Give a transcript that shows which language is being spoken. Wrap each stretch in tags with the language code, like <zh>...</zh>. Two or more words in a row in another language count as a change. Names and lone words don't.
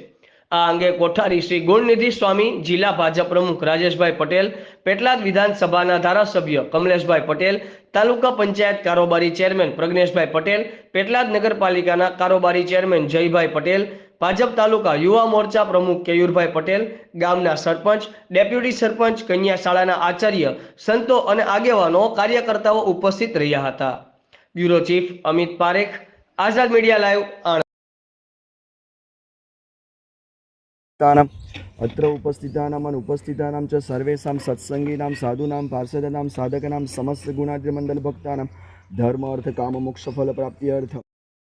<gu>આ અંગે કોઠારી શ્રી ગુણનિધિ સ્વામી, જિલ્લા ભાજપ પ્રમુખ રાજેશભાઈ પટેલ, પેટલાદ વિધાનસભાના ધારાસભ્ય કમલેશભાઈ પટેલ, તાલુકા પંચાયત કારોબારી ચેરમેન પ્રજ્ઞેશભાઈ પટેલ, પેટલાદ નગરપાલિકાના કારોબારી ચેરમેન જયભાઈ પટેલ, ભાજપ તાલુકા યુવા મોરચા પ્રમુખ કેયુરભાઈ પટેલ, ગામના સરપંચ, ડેપ્યુટી સરપંચ, કન્યા શાળાના આચાર્ય, સંતો અને આગેવાનો કાર્યકર્તાઓ ઉપસ્થિત રહ્યા હતા। બ્યુરો ચીફ અમિત પારેખ, આઝાદ મીડિયા લાઈવ, આણંદ।</gu> <sa>अत्र उपस्थितानां च सर्वेषां सत्संगिनां साधूनां पार्षदानां साधकानां समस्त गुणाद्रि मंडल भक्तानां धर्म अर्थ काम मोक्ष फल प्राप्ति अर्थ</sa>